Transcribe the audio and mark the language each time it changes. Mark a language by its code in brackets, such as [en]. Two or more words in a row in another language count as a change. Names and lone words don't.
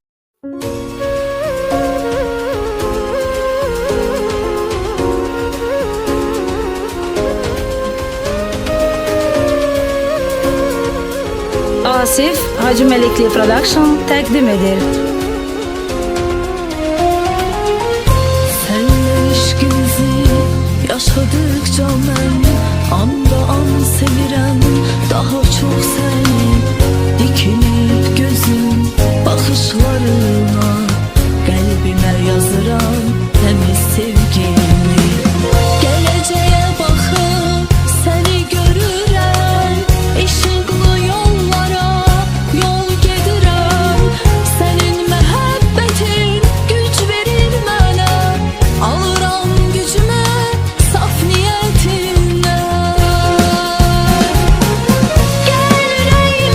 [az] Asif Hacı Melikli Production təqdim edir. [tr] Senle ilişkimizi yaşadıkça ben anda an sevirem daha çok seni dikilip gözüm bakışlarına kalbime yazıram temiz sevgimi geleceğe bakıp seni görürem ışıklı yollara yol gedirem [az] senin məhəbbətin güç verir mənə alıram gücümü saf niyetindən gel ürəyimə